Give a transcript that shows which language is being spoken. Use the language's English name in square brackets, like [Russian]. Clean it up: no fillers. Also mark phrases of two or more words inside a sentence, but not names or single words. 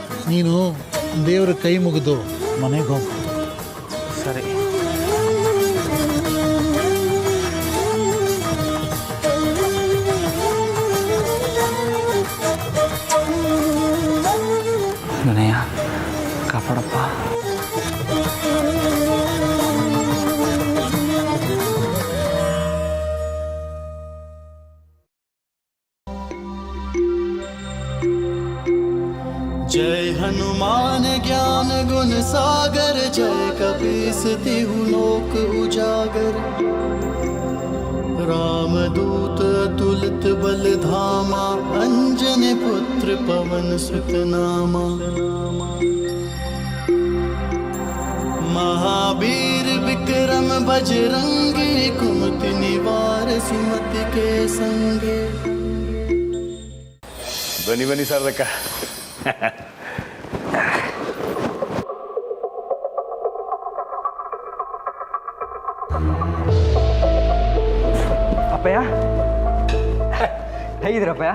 [Kannada] ನೀನು ದೇವ್ರ ಕೈ ಮುಗಿದು ಮನೆಗೆ ಹೋಗು. ಸರಿ. ನನಯ್ಯ ಕಾಪಾಡಪ್ಪ. [Awadhi] जय हनुमान ज्ञान गुण सागर जय कपीस तिहु लोक उजागर रामदूत अतुलित बल धामा अंजनी पुत्र पवन सुत नामा महावीर विक्रम बजरंगी कुमति निवार सुमति के संगे. [Kannada] ಬನ್ನಿ ಬನ್ನಿ ಶಾರದಕ್ಕ. ಅಪ್ಪಯ್ಯ ಹೇಗಿದ್ದೀರಪ್ಪಯ್ಯ?